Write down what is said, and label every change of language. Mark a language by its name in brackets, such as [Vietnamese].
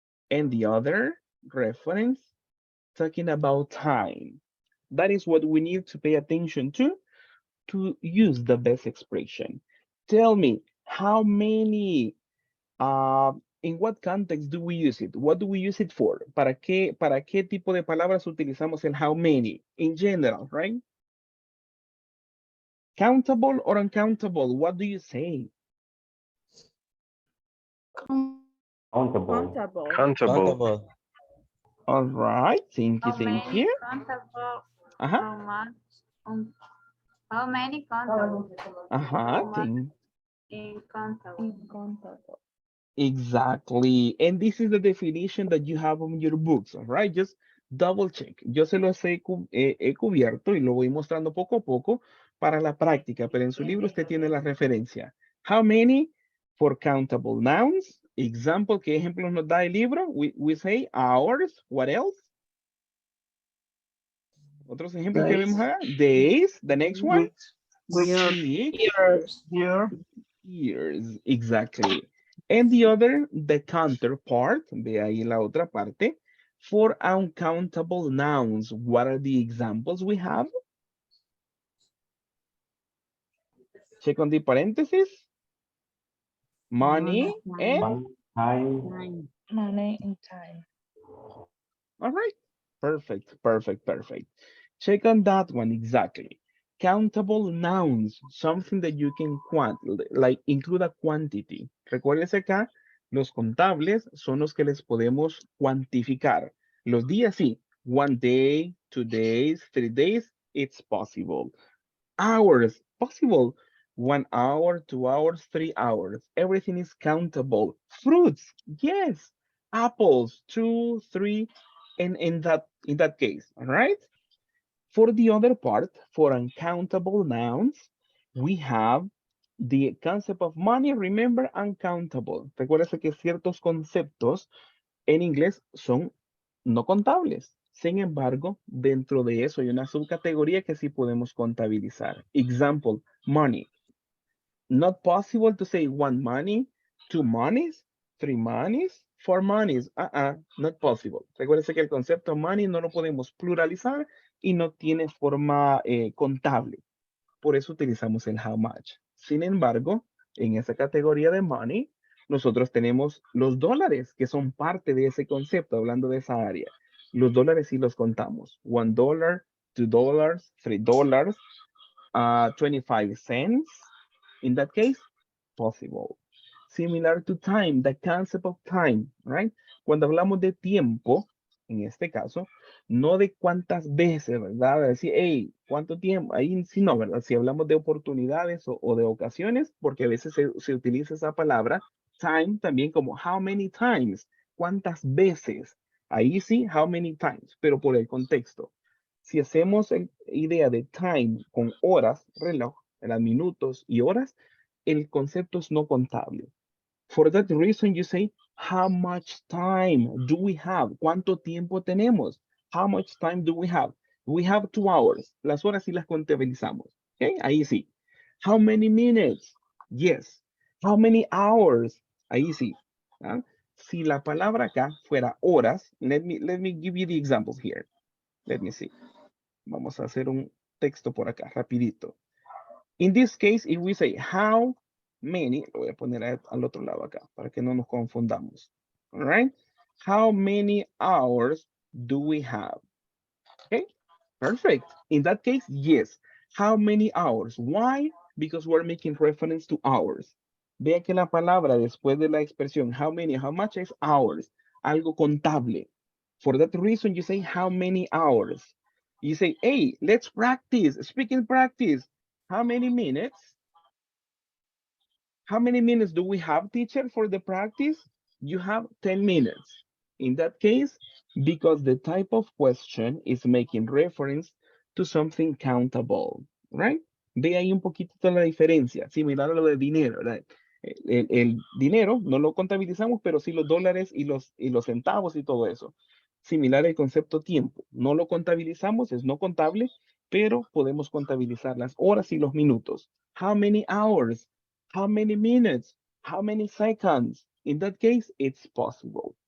[English] And the other reference talking about time. That is what we need to pay attention to use the best expression. Tell me, how many, in what context do we use it? What do we use it for? [Spanish] Para qué tipo de palabras utilizamos el how many? [English] In general, right? Countable or uncountable? What do you say? Countable. Countable. Countable. All right, thank you, How thank many you. countable? Uh-huh, How much? How many countable? uh-huh, How much thank, in countable? Countable. exactly. And this is the definition that you have on your books, all right? Just double check. [Spanish] Yo se los he cubierto y lo voy mostrando poco a poco para la práctica, pero en su libro usted tiene la referencia. [English] How many for countable nouns? Example, [Spanish] ¿qué ejemplos nos da el libro? [English] We say hours. What else? [Spanish] Otros ejemplos que vemos acá. [English] Days. The next one. Weeks. Year. Years. Exactly. And the other, the counterpart, [Spanish] de ahí la otra parte, [English] for uncountable nouns. What are the examples we have? Check on the parentheses. Money and, Time. Money and time. all right. Perfect, perfect, perfect. Check on that one exactly. Countable nouns, something that you can like include a quantity. [Spanish] Recuérdense acá, los contables son los que les podemos cuantificar. Los días sí, [English] 1 day, 2 days, 3 days, it's possible. Hours, possible. 1 hour, 2 hours, 3 hours. Everything is countable. Fruits, yes. Apples, 2, 3, and in that case, all right? For the other part, for uncountable nouns, we have the concept of money. Remember, uncountable. [Spanish] Recuérdese que ciertos conceptos en inglés son no contables. Sin embargo, dentro de eso hay una subcategoría que sí podemos contabilizar. [English] Example, money. Not possible to say one money, two monies, three monies, four monies. Not possible. [Spanish] Recuérdense que el concepto money no lo podemos pluralizar y no tiene forma contable. Por eso utilizamos el how much. Sin embargo, en esa categoría de money, nosotros tenemos los dólares, que son parte de ese concepto, hablando de esa área. Los dólares sí los contamos. $1, $2, $3, 25 cents. [English] In that case, possible. Similar to time, the concept of time, right? [Spanish] Cuando hablamos de tiempo, en este caso, no de cuántas veces, ¿verdad? Decir, hey, ¿cuánto tiempo? Ahí sí no, ¿verdad? Si hablamos de oportunidades o de ocasiones, porque a veces se utiliza esa palabra, time también como [English] how many times, [Spanish] ¿cuántas veces? Ahí sí, [English] how many times, [Spanish] pero por el contexto. Si hacemos idea de time con horas, reloj, eran minutos y horas, el concepto es no contable. [English] For that reason, you say, how much time do we have? [Spanish] ¿Cuánto tiempo tenemos? [English] How much time do we have? We have 2 hours. [Spanish] Las horas sí las contabilizamos. [English] Okay, [Spanish] ahí sí. [English] How many minutes? Yes. How many hours? [Spanish] Ahí sí. ¿Ah? Si la palabra acá fuera horas, [English] let me give you the examples here. Let me see. [Spanish] Vamos a hacer un texto por acá, rapidito. [English] In this case, if we say how many, [Spanish] lo voy a poner al otro lado acá, para que no nos confundamos. [English] All right? How many hours do we have? Okay, perfect. In that case, yes. How many hours? Why? Because we're making reference to hours. [Spanish] Vea que la palabra después de la expresión how many, how much es hours, algo contable. [English] For that reason, you say how many hours. You say, hey, let's practice, speaking practice. How many minutes? How many minutes do we have, teacher, for the practice? You have 10 minutes. In that case, because the type of question is making reference to something countable, right? [Spanish] Ve ahí un poquito la diferencia, similar a lo de dinero, ¿verdad? El dinero no lo contabilizamos, pero sí los dólares y los centavos y todo eso. Similar al concepto tiempo. No lo contabilizamos, es no contable, pero podemos contabilizar las horas y los minutos. [English] How many hours? How many minutes? How many seconds? In that case, it's possible.